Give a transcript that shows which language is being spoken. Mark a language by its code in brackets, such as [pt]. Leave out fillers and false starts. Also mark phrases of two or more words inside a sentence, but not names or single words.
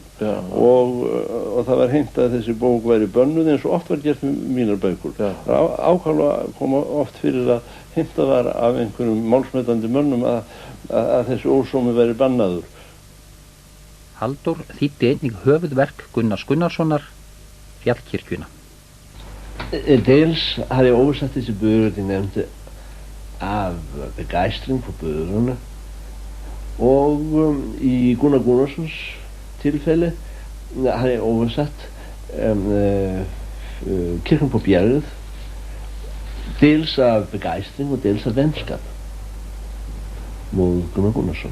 [is] Og það var hint að þessi bók væri bönnuð eins og oft var gert með mínar bækur. Ákaflega kom oft fyrir að hintað var af einhverjum málsmetandi mönnum að þessi ósómi væri bannaður. Halldór þýddi einnig höfuðverk Gunnars Gunnarssonar, Fjallkirkjuna. [da] Dels har jeg oversat disse bøger, de nevnte, af begejstring for bøgerne. Og i Gunnar Gunnarssons tilfælde har jeg oversat Kirken på bjerget, dels af begejstring og dels af venskab mod Gunnar Gunnarsson.